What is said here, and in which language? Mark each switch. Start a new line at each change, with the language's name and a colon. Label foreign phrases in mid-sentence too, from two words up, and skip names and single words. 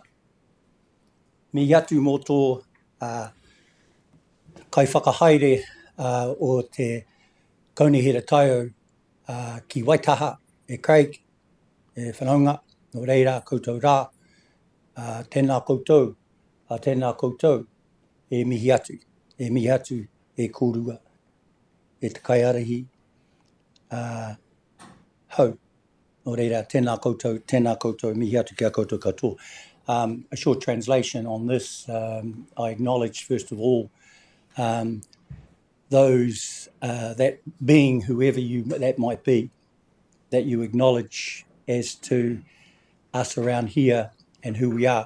Māori: Mihi atu mō tō kai whakahaere o te kaunihera taio ki Waitaha, e Craig, e whanaunga, no reira koutou rā, tēnā koutou, e mihi atu, e kōrua, e te kaiarahi hau, no reira, tēnā koutou, mihi atu kia koutou katoa.
English: A short translation on this, I acknowledge first of all those that being whoever that might be, that you acknowledge as to us around here and who we are.